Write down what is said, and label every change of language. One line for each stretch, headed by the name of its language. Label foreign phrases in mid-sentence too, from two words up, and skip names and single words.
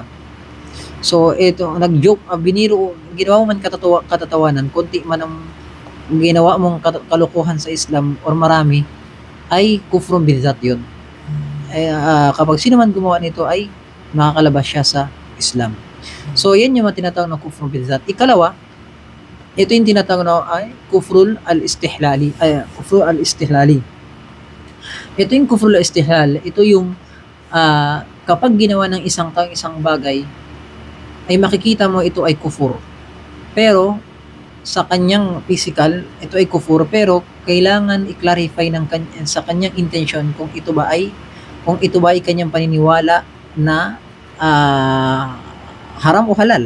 Filipino: So, ito, nag-joke, biniro, ginawa mo man katatawanan, konti man ang ginawa mong kalukuhan sa Islam or marami, ay
Arabic: كفر بذات
Filipino: yun. Kapag sino man gumawa nito ay makakalabas siya sa Islam. So, yan yung tinatawag na
Arabic: كفر بذات.
Filipino: Ikalawa, Ito yung tinatawag na ay
Arabic: كفر الاستحلال. كفر الاستحلال.
Filipino: Ito yung
Arabic: كفر الاستحلال.
Filipino: Ito yung kapag ginawa ng isang tao isang bagay, ay makikita mo ito ay kufur. Pero sa kanyang physical, ito ay kufur, pero kailangan i-clarify sa kanyang intention kung ito ba ay kanyang paniniwala na haram o halal.